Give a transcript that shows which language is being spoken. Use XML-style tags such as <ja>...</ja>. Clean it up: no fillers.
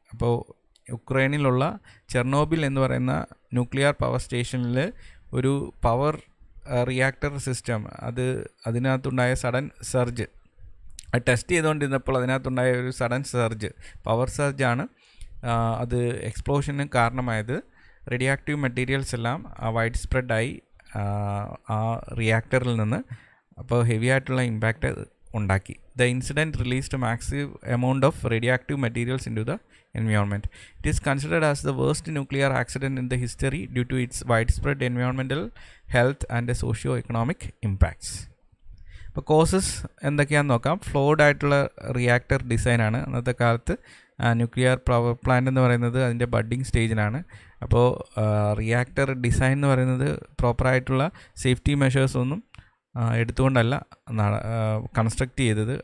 <ml>അപ്പോൾ യുക്രൈനിലുള്ള ചെർണോബിൽ എന്ന് പറയുന്ന ന്യൂക്ലിയർ പവർ സ്റ്റേഷനിൽ ഒരു power reactor system, അതിനകത്തുണ്ടായ sudden surge, test ചെയ്തുകൊണ്ടിരുന്നപ്പോൾ അതിനകത്തുണ്ടായ ഒരു സഡൻ സർജ്, പവർ സർജാണ് അത് എക്സ്പ്ലോഷന് കാരണമായത്. റേഡിയോ ആക്റ്റീവ് മെറ്റീരിയൽസ് എല്ലാം വൈഡ് സ്പ്രെഡായി ആ റിയാക്ടറിൽ നിന്ന്. അപ്പോൾ ഹെവി ആയിട്ടുള്ള ഇമ്പാക്റ്റ് ഉണ്ടാക്കി.</ml> <en>The incident released massive amount of radioactive materials into the environment. It is considered as the worst nuclear accident in the history due to its widespread environmental, health and socio-economic impacts.</en> <ml>ഇപ്പോൾ causes എന്തൊക്കെയാണെന്ന് നോക്കാം. Flawed ആയിട്ടുള്ള reactor ഡിസൈനാണ്. അന്നത്തെ കാലത്ത് nuclear power plant എന്ന് പറയുന്നത് അതിൻ്റെ ബഡ്ഡിങ് സ്റ്റേജിലാണ്. അപ്പോൾ റിയാക്ടർ ഡിസൈൻ എന്ന് പറയുന്നത് പ്രോപ്പറായിട്ടുള്ള സേഫ്റ്റി മെഷേഴ്സ് ഒന്നും എടുത്തുകൊണ്ടല്ല കൺസ്ട്രക്റ്റ് ചെയ്തത്.</ml>